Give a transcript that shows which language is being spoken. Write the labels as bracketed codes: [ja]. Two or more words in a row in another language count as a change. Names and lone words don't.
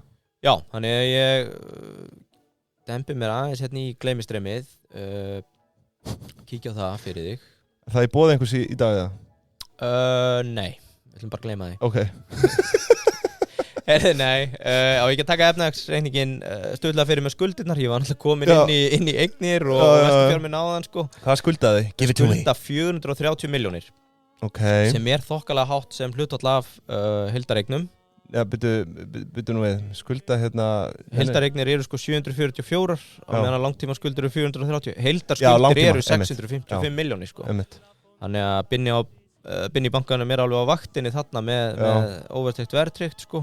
[is] Já, þannig að ég dempi mér aðeins hérna í gleymistreymið, kíkja á það fyrir þig. Það er boðið einhvers í dag eða? Nei, við ætlum bara að gleyma því. Ok. Nei, á ég ekki að taka efnahagsreikningin stöðlega fyrir með skuldirnar. Ég var náttúrulega komin inn í eignir og veltufjárminn áðan, sko. Hvað skuldaði? [en] Give it to me. [is] Skulda 430 milljónir. Ok. Sem þokkalega hátt sem hlutfall af heildareignum. Já, byrju nú við, skulda hérna... Heildareignir eru sko 744 á meðan langtíma skuldir eru 430. Heildarskuldir eru 655 milljónir sko. Þannig að Binni í bankanum alveg á vaktinni þarna með óvertryggt verðtryggt sko.